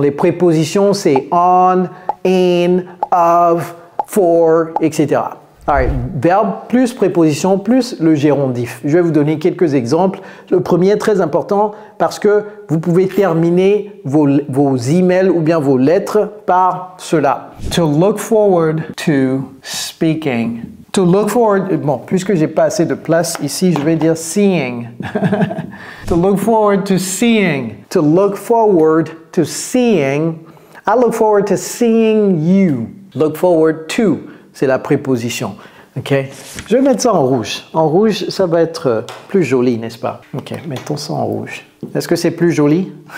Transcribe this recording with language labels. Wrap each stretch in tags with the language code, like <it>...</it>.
<fr>Les prépositions, c'est on, in, of, for, etc. Alright, verbe plus préposition plus le gérondif. Je vais vous donner quelques exemples. Le premier est très important parce que vous pouvez terminer vos emails ou bien vos lettres par cela.</fr> <en>To look forward to speaking. To look forward,</en> <fr>bon, puisque j'ai pas assez de place ici, je vais dire seeing.</fr> <en>To look forward to seeing. To look forward to seeing. I look forward to seeing you. Look forward to.</en> <fr>C'est la préposition. Ok. Je vais mettre ça en rouge. En rouge, ça va être plus joli, n'est-ce pas? Ok, mettons ça en rouge. Est-ce que c'est plus joli?</fr>